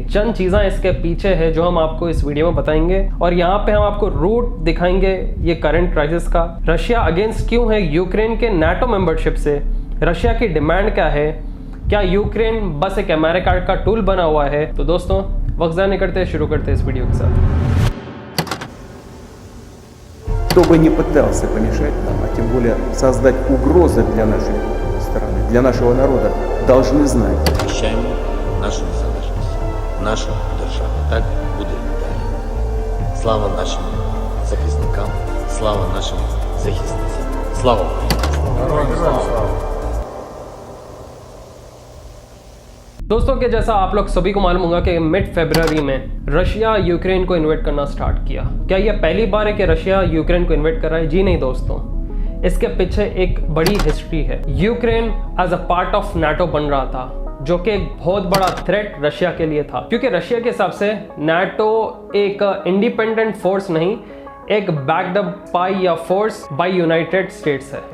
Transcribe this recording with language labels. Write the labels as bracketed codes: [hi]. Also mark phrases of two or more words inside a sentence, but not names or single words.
[hi] चंद चीज़ें इसके पीछे है जो हम आपको इस वीडियो में बताएंगे और यहाँ पे हम आपको रूट दिखाएंगे ये [en] current crisis [hi] का। रशिया अगेंस्ट क्यों है यूक्रेन के नाटो मेंबरशिप से? रशिया की डिमांड क्या है? क्या यूक्रेन बस एक अमेरिका का टूल बना हुआ है? तो दोस्तों वक्त ज़ाया नहीं करते, शुरू करते हैं इस वीडियो के साथ। [ru] Кто бы ни пытался помешать нам, а тем более создать угрозы для нашей страны, для нашего народа, должны знать. [uk] Захищаємо нашу незалежність, нашу державу. Так буде далі. Слава нашим захисникам, слава нашим захисницям. Слава Україні! [hi] दोस्तों के जैसा आप लोग सभी को मालूम होगा कि मिड फरवरी में रशिया यूक्रेन को इन्वेट करना स्टार्ट किया। क्या यह पहली बार है कि रशिया यूक्रेन को इन्वेट कर रहा है? जी नहीं दोस्तों, इसके पीछे एक बड़ी हिस्ट्री है। यूक्रेन [en] as a part of NATO [hi] बन रहा था, जो कि एक बहुत बड़ा थ्रेट रशिया के लिए था, क्योंकि रशिया के हिसाब से नाटो एक [en] independent force [hi] नहीं, एक [en] backed up by [hi] या [en] force by United States [hi] है।